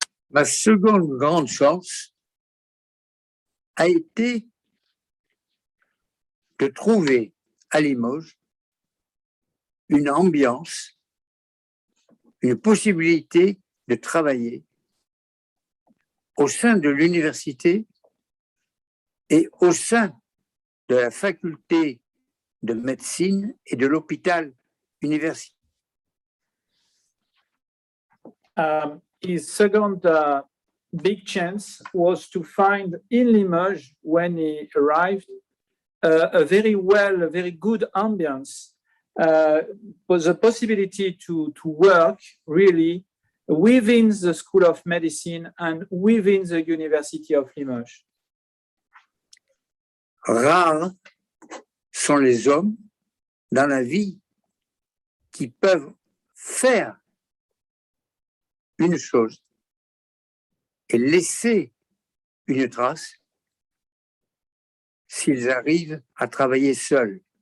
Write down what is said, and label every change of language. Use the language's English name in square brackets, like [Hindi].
[French] Ma seconde grande chance a été de trouver à Limoges une ambiance, une possibilité de travailler au sein de l'université et au sein de la faculté de médecine et de l'hôpital universitaire. [English] His second big chance was to find in Limoges, when he arrived, a very good ambience, was a possibility to work really within the School of Medicine and within the University of Limoges. [French] Rares sont les hommes dans la vie qui peuvent faire une chose et laisser une trace s'ils arrivent à travailler seuls.